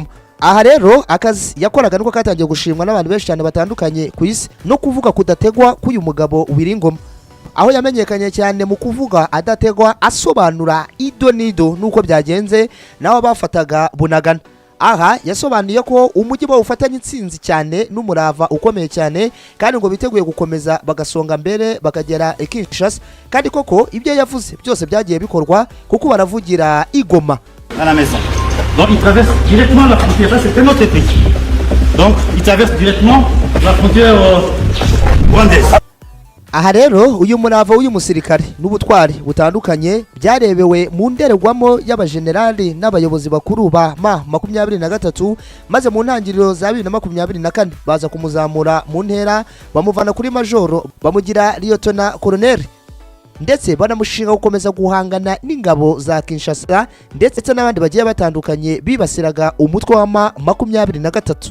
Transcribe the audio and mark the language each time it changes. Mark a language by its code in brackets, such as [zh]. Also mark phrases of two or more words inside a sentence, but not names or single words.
[rw] Aha rero akazi yakoraga nuko katangiye gushimwa n'abantu benshi cyane batandukanye ku isi no kuvuga kudategwa k'uyu mugabo Willy Ngoma, aho yamenyekanye cyane mu kuvuga adategwa asobanura ido nido nuko byagenze naho bafataga Bunagana. Aha yasobanuye ko umujyi bawufatanye intsinzi cyane n'umurava ukomeye cyane kandi ngo biteguye gukomeza bagasonga mbere bakagera i Kinshasa, kandi koko ibyo yavuze byose byagiye bikorwa kuko baravugira igoma [fr] à la maison. Donc il traverse directement la frontière, ça c'est notre pays. Donc il traverse directement la frontière rwandaise. [rw] Aha rero uyu murava w'uyu musirikare n'ubutwari butandukanye byarebewe mu ndererwamo y'abajenerali n'abayobozi bakuru ba M23 maze mu ntangiriro za 2024 baza kumuzamura mu ntera bamuvana kuri majoro bamugira Lieutenant Colonel, ndetse banamushinga gukomeza guhangana n'ingabo za Kinshasa ndetse n'abandi bagiye batandukanye bibasiraga umutwe wa M23.